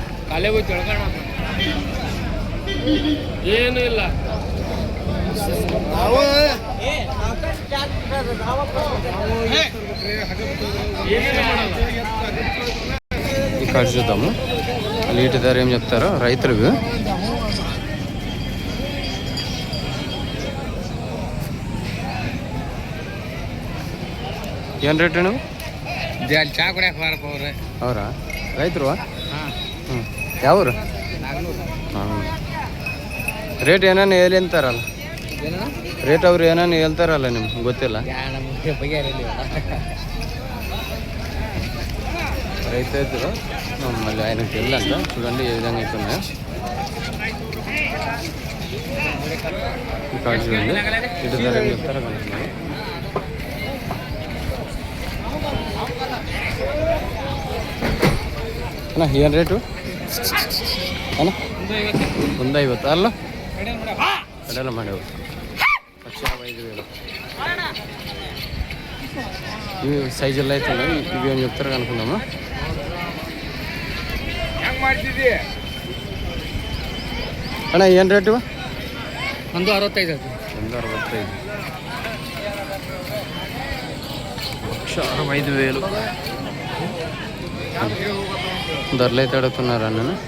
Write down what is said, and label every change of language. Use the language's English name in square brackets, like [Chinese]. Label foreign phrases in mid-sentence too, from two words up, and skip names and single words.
[Telugu] ఈ కార్డు చూద్దాము, వీటి ధర ఏం చెప్తారో రైతులకు. [Kannada] ಏನು ರೇಟ್ ನೀವು? ಚಾ ಕುಡಿಯಕ್ಕೆ ಬಾರಪ್ಪ ಅವ್ರೆ. ಅವರಾ? ರೈತರು? ಹ್ಞೂ. ಯಾವರು? ಹಾಂ. ರೇಟ್ ಏನೇನು ಹೇಳಿ ಅಂತಾರಲ್ಲ? ರೇಟ್ ಅವ್ರು ಏನೇನು ಹೇಳ್ತಾರಲ್ಲ ನಿಮ್ಗೆ ಗೊತ್ತಿಲ್ಲ? [Telugu] రైతు ఇద్దరు మళ్ళీ ఆయనకు తెలియదంట. చూడండి ఏ విధంగా అవుతున్నాయో. ఇక్కడ చూడండి ఇటు ధర ఏం చెప్తారో కనుక్కున్నాను. [Kannada] ಅಣ್ಣ ಏನು ರೇಟು ಅಣ್ಣ? 150. ಅಲ್ಲ ಕಡೆಲ್ಲ ಮಾಡ್ಯಾವ. 1,05,000. [Telugu] ఇవి సైజుల్లో అయితే ఉన్నాయి. ఇవి ఏం చెప్తారో కనుక్కుందాము. [Kannada] అಣ್ಣ ಏನು ರೇಟು? 165. [Telugu] 1,65,000 ధరలు అయితే అడుగుతున్నారు అన్న.